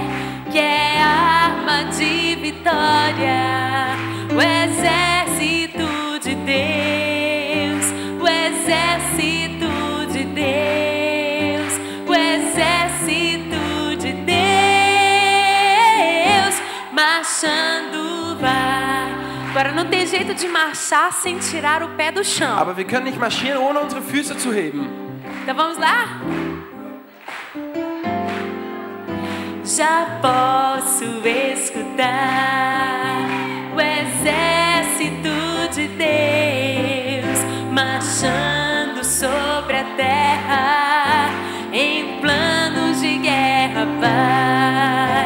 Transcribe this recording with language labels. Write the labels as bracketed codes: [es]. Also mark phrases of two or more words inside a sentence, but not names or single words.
[pt] Que é arma de vitória, o exército de Deus, o exército de Deus, o exército de Deus marchando vai. Agora não tem jeito de marchar sem tirar o pé do chão. [de] Aber wir können nicht marschieren, ohne unsere Füße zu heben. [pt] Então vamos lá? já posso escutar o exército de Deus marchando sobre a terra em planos de guerra, Pai.